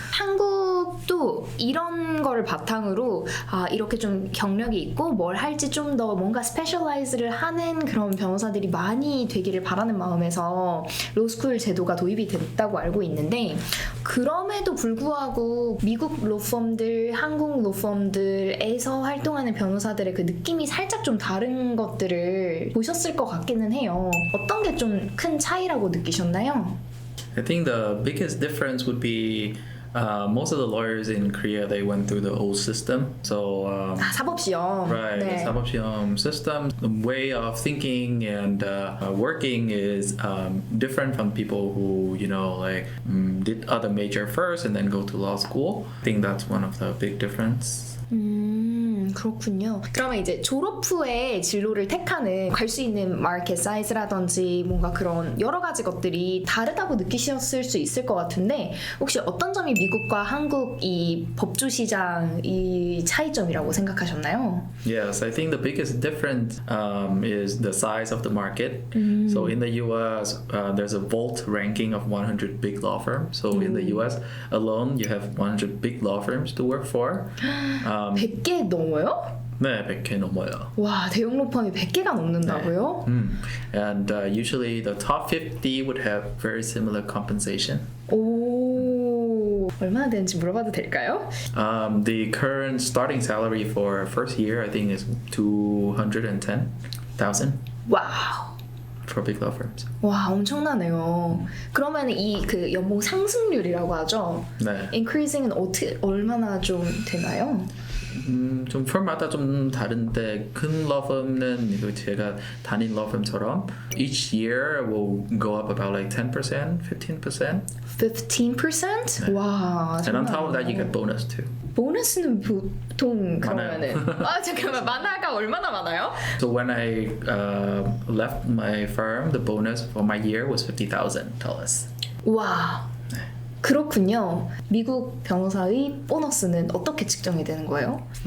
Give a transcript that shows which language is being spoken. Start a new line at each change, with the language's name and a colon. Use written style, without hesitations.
Korean: 한국도 이런 거를 바탕으로 이렇게 좀 경력이 있고 뭘 할지 좀 더 뭔가 스페셜라이즈를 하는 그런 변호사들이 많이 되기를 바라는 마음에서 로스쿨 제도가 도입이 됐다고 알고 있는데 그럼에도 불구하고 미국 로펌들, 한국 로펌들에서 활동하는 변호사들의 그 느낌이 살짝 좀 다른 것들을 보셨을 것 같기는 해요. 어떤 게 좀 큰 차이라고 느끼셨나요?
English: I think the biggest difference would be most of the lawyers in Korea they went through the old system. So
Korean: 사법시험.
English: right, the 사법시험 system, the way of thinking and working is different from people who like did other major first and then go to law school. I think that's one of the big difference.
Korean: 그렇군요. 그러면 이제 졸업 후에 진로를 택하는 갈 수 있는 마켓 사이즈라든지 뭔가 그런 여러 가지 것들이 다르다고 느끼셨을 수 있을 것 같은데 혹시 어떤 점이 미국과 한국 이 법조 시장 이 차이점이라고 생각하셨나요?
English: Yes, I think the biggest difference is the size of the market. So in the US, there's a vault ranking of 100 big law firms. So in the US alone, you have 100 big law firms to work for.
Korean: 100개 넘어요? 네, 100개 넘어요. 와, 대형 로펌이 100개가 넘는다고요?
English: And usually the top 50 would have very similar compensation.
Korean: 오, 얼마나 되는지 물어봐도 될까요?
English: The current starting salary for first year, I think, is 210,000
Korean: 와우.
English: for big law firms.
Korean: 와, 엄청나네요. 그러면 이 그 연봉 상승률이라고 하죠? 네. increasing은 어떻게 얼마나 좀 되나요? 좀 firm마다 좀 다른데 큰 law firm은 이거 제가 다닌 law firm처럼
English: each year will go up about like 10%, 15%.
Korean: 15%? 네. 와,
English: And on top of that, you get bonus too.
Korean: 보너스는 보통 많아요. 그러면은 아 잠깐만 만화가 얼마나 많아요?
English: So when I left my firm, the bonus for my year was $50,000.
Korean: 와 그렇군요. 미국 변호사의 보너스는 어떻게 측정이 되는 거예요?